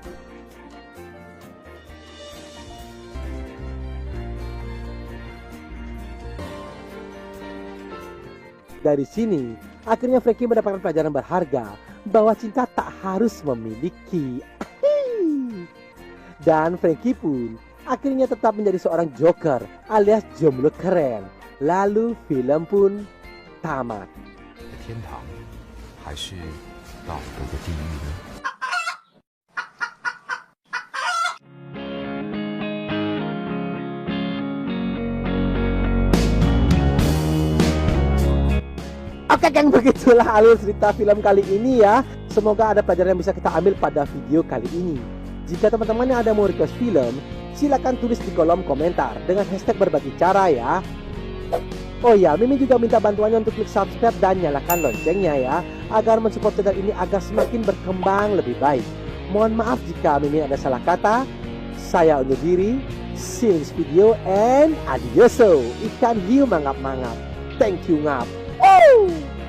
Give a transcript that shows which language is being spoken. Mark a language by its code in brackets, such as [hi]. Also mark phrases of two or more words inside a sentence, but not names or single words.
[id] Dari sini, akhirnya Frankie mendapatkan pelajaran berharga bahwa cinta tak harus memiliki. Dan Frankie pun akhirnya tetap menjadi seorang joker alias jomblo keren. Lalu film pun tamat. [zh] 天堂还是道德的地狱呢？ [id] Oke geng, begitulah alur cerita film kali ini ya. Semoga ada pelajaran yang bisa kita ambil pada video kali ini. Jika teman-teman yang ada mau request film, silakan tulis di kolom komentar dengan hashtag berbagi cara ya. Oh ya, Mimin juga minta bantuannya untuk klik subscribe dan nyalakan loncengnya ya, agar mensupport channel ini agar semakin berkembang lebih baik. Mohon maaf jika Mimin ada salah kata. Saya undur diri. [en] See you in this video and adioso. [id] Ikan hiu mangap-mangap. [en] Thank you ngap. Oh!